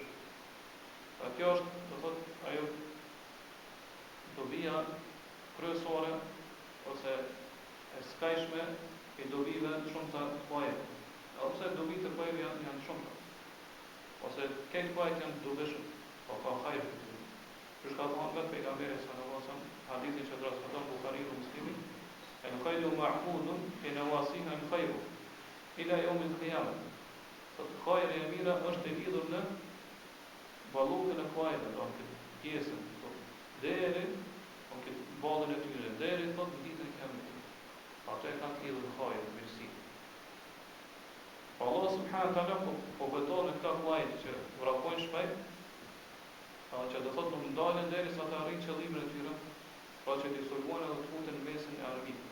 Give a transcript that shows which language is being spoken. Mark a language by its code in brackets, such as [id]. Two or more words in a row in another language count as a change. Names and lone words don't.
[sq] Pra kjo është, do thotë, ajo dobia kryesore ose e skajshme e dobive shumë të kuajve. Edhe pse dobitë e kuajve janë shumë. Ose këtë kuajt janë dobishëm, po ka hajër. Që shka thonë vetë pejgamberi [ar] صلى الله عليه وسلم, [sq] hadithin që transmeton Buhariu dhe Muslimi, [ar] الخير معقود في نواصيها الخير إلى يوم القيامة. [sq] Sot hajri e mira është e lidhur në ballukën e kuajve, do të pjesën, deri në këtë ballën e tyre, deri në ditën e kiametit. Ato e kanë lidhur hajrin me mirësi. Allah [ar] سبحانه وتعالى [sq] po beton në këta kuajt që vrapojnë shpejt, që do thotë nuk ndalen derisa të arrijnë qëllimin e tyre, pra që të sulmojnë edhe të futen në mesin e armikut.